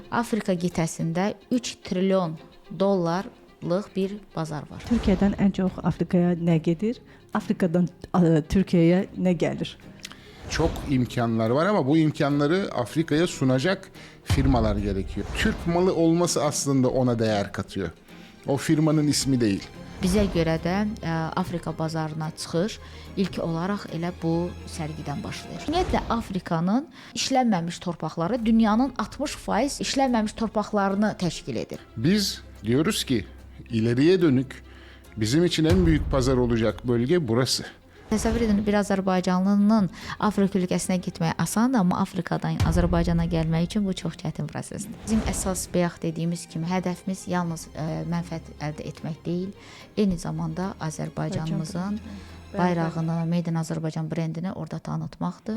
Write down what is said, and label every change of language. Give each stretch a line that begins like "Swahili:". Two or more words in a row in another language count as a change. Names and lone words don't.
Azerbaijani: Afrika qitəsində 3 trilyon dollarlıq bir bazar var. Türkiyədən ən çox Afrikaya nə gedir?
Turkish: Afrikadan Türkiye'ye ne gelir? Çok imkanlar var ama bu imkanları Afrika'ya sunacak firmalar gerekiyor. Türk malı olması aslında ona değer katıyor. O firmanın ismi değil.
Azerbaijani: Bizə görə də Afrika bazarına çıxış ilk olaraq elə bu sərgidən başlayır. Ümumiyyətlə Afrikanın işlənməmiş torpaqları dünyanın 60% işlənməmiş torpaqlarını təşkil edir.
Turkish: Biz diyoruz ki ileriye dönük bizim için en büyük pazar olacak bölge burası.
Azerbaijani: Təsəvvür edin, bir Azərbaycanlının Afrika ölkəsinə getmək asandır, amma Afrikadan Azərbaycana gəlmək üçün bu çox çətin prosesdir. Bizim əsas bayaq dediyimiz kimi hədəfimiz yalnız mənfəət əldə etmək deyil, eyni zamanda Azərbaycanımızın bayrağını,
English: Made in
Azerbaijani: Azərbaycan brendini orada tanıtmaqdır.